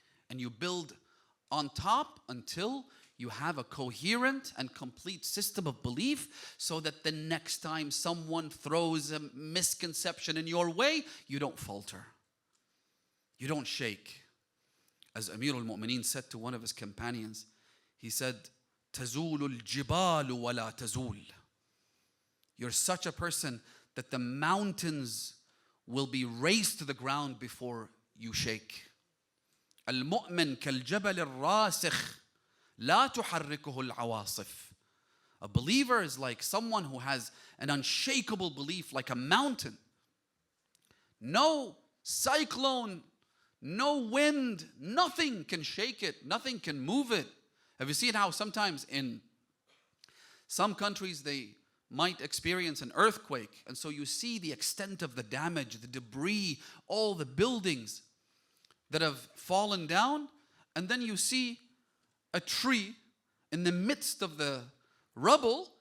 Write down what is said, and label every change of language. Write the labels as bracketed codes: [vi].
[en] And you build on top until you have a coherent and complete system of belief, so that the next time someone throws a misconception in your way, you don't falter. You don't shake. As Amir al-Mu'mineen said to one of his companions, he said, [ar] تَزُولُ الْجِبَالُ وَلَا تَزُولُ. [en] You're such a person that the mountains will be raised to the ground before you shake. [ar] الْمُؤْمِنْ كَالْجَبَلِ الرَّاسِخِ لا تحركه العواصف. [en] A believer is like someone who has an unshakable belief, like a mountain. No cyclone, no wind, nothing can shake it, nothing can move it. Have you seen how sometimes in some countries they might experience an earthquake, and so you see the extent of the damage, the debris, all the buildings that have fallen down, and then you see a tree in the midst of the rubble.